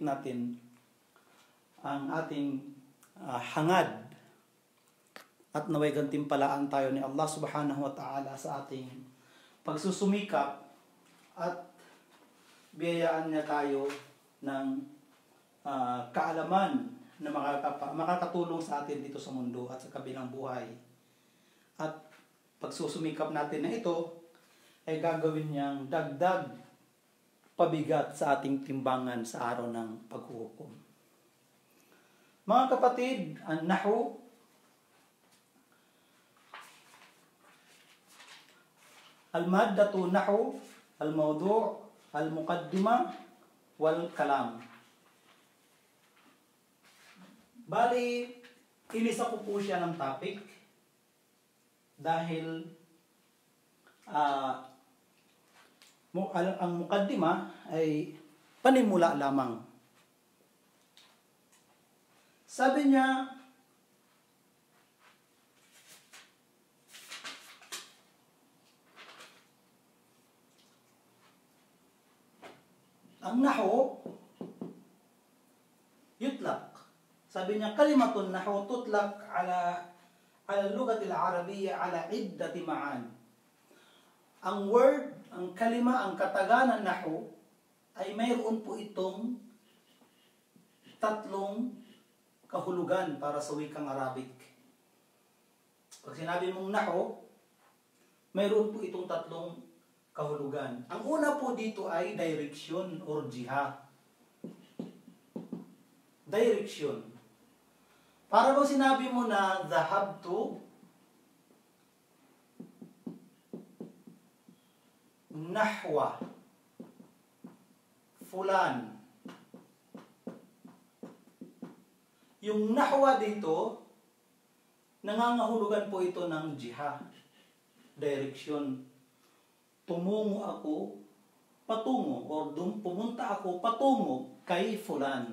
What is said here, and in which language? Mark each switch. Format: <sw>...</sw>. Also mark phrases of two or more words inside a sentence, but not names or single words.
<tl>natin ang ating hangad at naway gantimpalaan tayo ni Allah</tl> <ar>سبحانه وتعالى</ar> <tl>sa ating pagsusumikap at biyayaan niya tayo ng kaalaman na makakatulong sa atin dito sa mundo at sa kabilang buhay. At pagsusumikap natin na ito ay gagawin niyang dagdag pabigat sa ating timbangan sa araw ng paghuhukom. Mga kapatid, ang</tl> <ar>نحو المادة نحو الموضوع المقدمة والكلام.</ar> <tl>Bali, inisa ko po siya ng topic dahil ang mukaddima ay panimula lamang. Sabi niya, ang</tl> <ar>نحو يطلق.</ar> <tl>Sabi niya,</tl> <ar>كلمة نحو تطلق على اللغة العربية على عدة معان.</ar> <tl>Ang word, ang kalima, ang kataganan nahu ay mayroon po itong 3 kahulugan para sa wikang Arabic. Pag sinabi mong nahu, mayroon po itong 3 kahulugan. Ang una po dito ay direction or jiha. Direction. Para bang sinabi mo na</tl> <ar>ذهبت نحو فلان.</ar> <tl>Yung nahwa dito, nangangahulugan po ito ng jiha, direction. Tumungo ako, patungo, or pumunta ako, patungo kay fulan.</tl>